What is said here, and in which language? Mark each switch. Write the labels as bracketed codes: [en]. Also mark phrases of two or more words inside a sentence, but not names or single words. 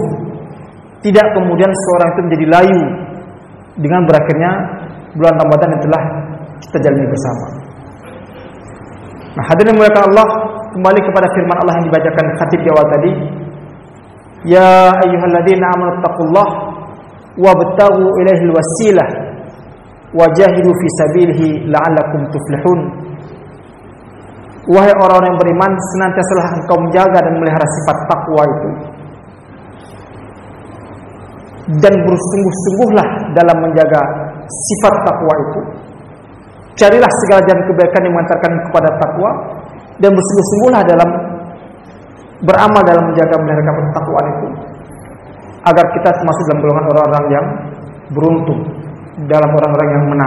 [id] Tidak kemudian seorang itu menjadi layu dengan berakhirnya bulan Ramadan yang telah kita jalani bersama. Nah, hadirin muliakan Allah, kembali kepada firman Allah yang dibacakan khatib di awal tadi, [ar] يا أيها الذين آمنوا اتقوا الله وابتغوا إليه الوسيلة وجاهدوا في سبيله لعلكم تفلحون. [id] Wahai orang-orang yang beriman, senantiasalah engkau menjaga dan melihara sifat takwa itu, dan bersungguh-sungguhlah dalam menjaga sifat takwa itu. Carilah segala jalan kebaikan yang mengantarkan kepada takwa, dan bersungguh-sungguhlah dalam beramal dalam menjaga melihara ketakwaan itu, agar kita termasuk dalam golongan orang-orang yang beruntung, dalam orang-orang yang menang.